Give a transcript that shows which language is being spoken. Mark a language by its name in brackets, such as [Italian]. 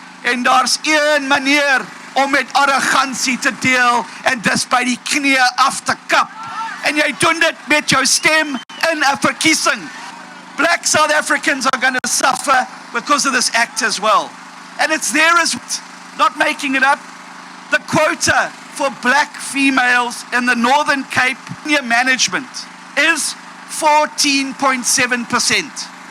[Afrikaans] En daar's een manier om met arrogansie te deel, en dis by die knie af te kap. En jy doen dit met jou stem in 'n verkiesing. [English] Black South Africans are going to suffer because of this act as well. And it's there as not making it up. The quota for black females in the Northern Cape senior management is 14.7%.